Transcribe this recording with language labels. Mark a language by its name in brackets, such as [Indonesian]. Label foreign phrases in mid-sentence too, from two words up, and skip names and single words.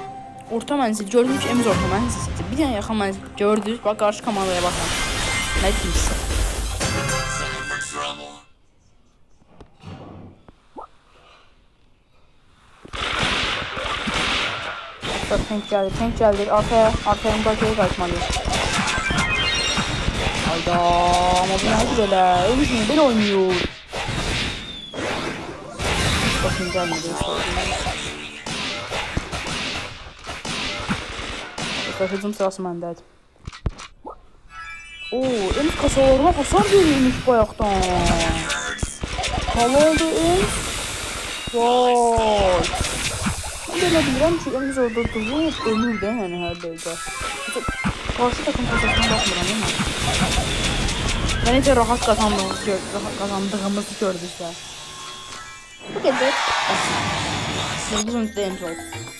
[Azerbaijani] Orta mənzil, gördüyünüz ki, emiz orta mənzildir. Bir dənə yaxın mənzil gördünüz, bax, qarşı komandaya baxın. Nə deyirsə. Dostlar, tank gəldi, arkaya müdafiəyə qayıtmalıyıq. [Turkish] Hayda, ama bu nedir öyle? Ölmüş mü? Böyle oynuyor. Bakın gelmedi. [Azerbaijani] Hücum sırası məndədir. Ems kasalarına hasar verilmiş bayaqdan. Halaldı Ems. Vay. Ben belə bilirəm ki, Ems orada durub ölür də, yəni hər dəqiqə. Qarşı takım kasasına baxmıram, və necə rahat qazandığımızı gördüklər. Bu qədər. Biz onu da Ems oldu.